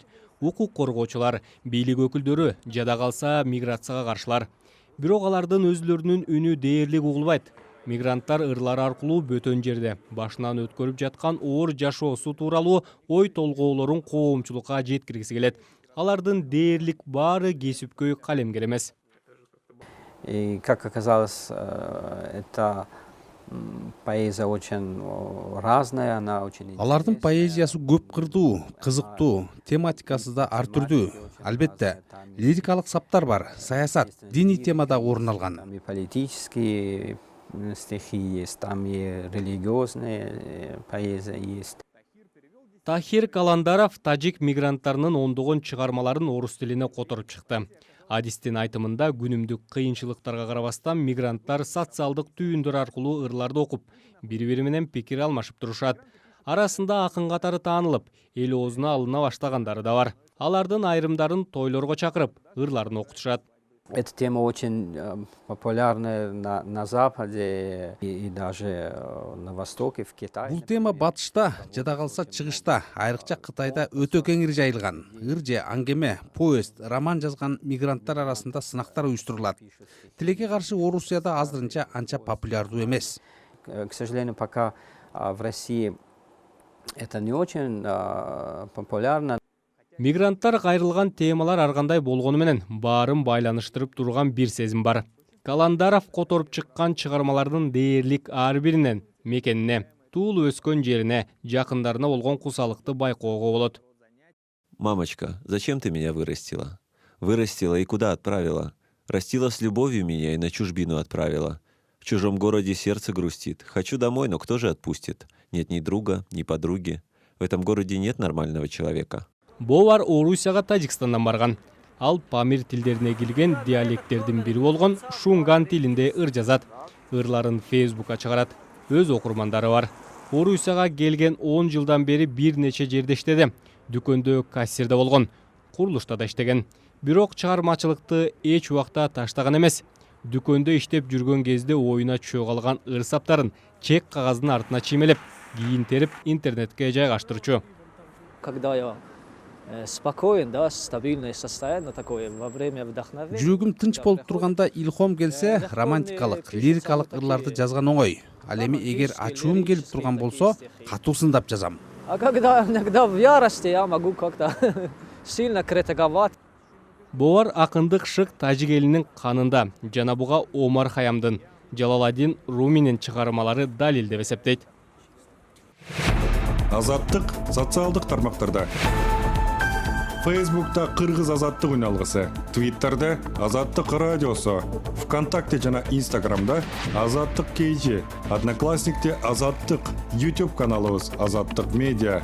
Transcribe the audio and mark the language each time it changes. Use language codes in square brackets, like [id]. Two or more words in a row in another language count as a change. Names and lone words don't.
[ky] Укук коргоочулар, бийлик өкүлдөрү, жада калса миграцияга каршылар. Бирок алардын өзлөрүнүн үнү дээрлик угулбайт. Мигранттар ырлар аркылуу бөтөн жерде башынан өткөрүп жаткан оор жашоосу тууралуу ой толгоолорун коомчулукка жеткиргиси келет. Алардын дээрлик баары кесипкөй калемгер эмес. [ru] И, как оказалось, эта поэзия очень разная, она очень... [ky] Алардын поэзиясы көп кырдуу, кызыктуу, тематикасы да ар түрдүү. Албетте, лирикалык саптар бар, саясат, диний темада орун алган. [ru] Там и политические стихи есть, там и религиозные поэзия есть. [ky] Тахир Каландаров тажик мигранттарынын ондогон чыгармаларын орус тилине которуп чыкты. Адистин айтымында күнүмдүк кыйынчылыктарга карабастан мигранттар социалдык түйүндөр аркылуу ырларды окуп, бири-бири менен пикир алмашып турушат. Арасында акын катары таанылып, эл оозуна алына баштагандары да бар. Алардын айрымдарын тойлорго чакырып, ырларын окутушат. [ru] Эта тема очень популярна на Западе и даже на Востоке, в Китае. [ky] Бул тема батышта, жада калса чыгышта, айрыкча Кытайда өтө кеңири жайылган. Ыр же аңгеме, повесть, роман жазган мигранттар арасында сынактар уюштурулат. Тилекке каршы Орусияда азырынча анча популярдуу эмес. [ru] К сожалению, пока в России это не очень популярно. [ky] Мигранттар кайрылган темалар ар кандай болгону менен баарын байланыштырып турган бир сезим бар. Каландаров которуп чыккан чыгармалардын дээрлик ар биринен мекенине, туулуп өскөн жерине, жакындарына болгон кусалыкты байкоого болот. [ru] Мамочка, зачем ты меня вырастила? Вырастила и куда отправила? Растила с любовью меня и на чужбину отправила. В чужом городе сердце грустит. Хочу домой, но кто же отпустит? Нет ни друга, ни подруги. В этом городе нет нормального человека. [ky] Бовар Орусияга Тажикстандан барган. Ал памир тилдерине кирген диалекттердин бири болгон шунган тилинде ыр жазат. Ырларын Фейсбукка чыгарат. Өз окурмандары бар. Орусияга келген 10 жылдан бери бир нече жерде иштеди. Дүкөндө кассирде болгон, курулушта да иштеген. Бирок чыгармачылыкты эч убакта таштаган эмес. Дүкөндө иштеп жүргөн кезде оюна чөө калган ырсаптарын чек кагаздын артына чиймелеп, кийин терип интернетке жайгаштырчу. [ru] Когда я спокоен, да, стабильное состояние такое во время вдохновения. [ky] Жүрөгүм тынч болуп турганда илхом келсе, романтикалык, лирикалык ырларды жазган оңой. Ал эми эгер ачуум келип турган болсо, катуусундап жазам. [ru] А когда иногда в ярости я могу как-то сильно критиковать. [ky] Бовар акындык шык тажик элинин канында, жана буга Омар Хаямдын, Жалаладдин Руминин чыгармалары далил деп эсептейт. Азаттык социалдык тармактарда. Фейсбукта Кыргыз азаттык үналгысы, Твиттерде Азаттык радиосу, ВКонтакте жана Инстаграмда Азаттык KG, Одноклассникте Азаттык, YouTube каналыбыз Азаттык медиа.